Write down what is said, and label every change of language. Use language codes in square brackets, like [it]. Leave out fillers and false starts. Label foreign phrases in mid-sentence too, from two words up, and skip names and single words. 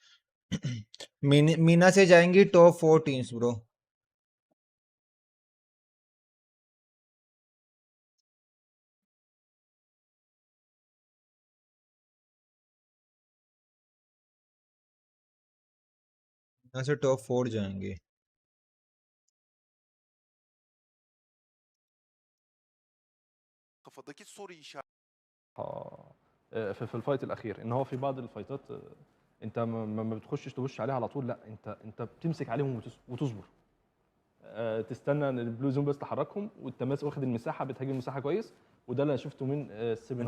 [hi] मीना से जाएंगी [en] top 4 teams [hi] ब्रो। मीना से टॉप 4 जाएंगे। [tr] kafadaki soru işareti [ar] في الفايت الاخير ان هو في بعض الفايتات انت ما بتخشش تبش عليها على طول، لا انت بتمسك عليهم وتصبر، تستنى ان [en] the blue zone [ar] بس تحركهم وانت واخد المساحه، بتهاجم المساحه كويس، وده اللي شفته من 7